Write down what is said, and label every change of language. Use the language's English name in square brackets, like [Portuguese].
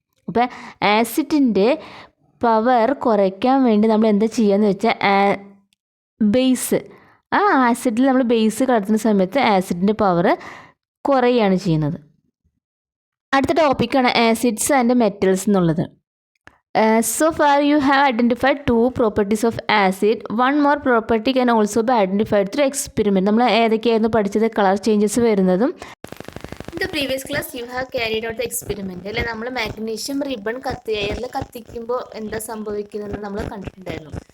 [Malayalam] അപ്പോൾ ആസിഡിൻ്റെ പവർ കുറയ്ക്കാൻ വേണ്ടി നമ്മൾ എന്താ ചെയ്യുകയെന്ന് വെച്ചാൽ ബേസ്, ആ ആസിഡിൽ നമ്മൾ ബേസ് കലർത്തുന്ന സമയത്ത് ആസിഡിൻ്റെ പവർ കുറയുകയാണ് ചെയ്യുന്നത്. അടുത്ത ടോപ്പിക്കാണ് ആസിഡ്സ് ആൻഡ് മെറ്റൽസ് എന്നുള്ളത്. [English] So far you have identified two properties of acid. One more property can also be identified through experiment. [Malayalam] നമ്മൾ ഏതൊക്കെയായിരുന്നു പഠിച്ചത്? കളർ ചേഞ്ചസ് വരുന്നതും. [English] In the previous class you have carried out the experiment. [Malayalam] അല്ലെ, നമ്മൾ magnesium ribbon എയറിൽ കത്തിക്കുമ്പോൾ എന്താ സംഭവിക്കുന്നതെന്ന് നമ്മൾ കണ്ടിട്ടുണ്ടായിരുന്നു.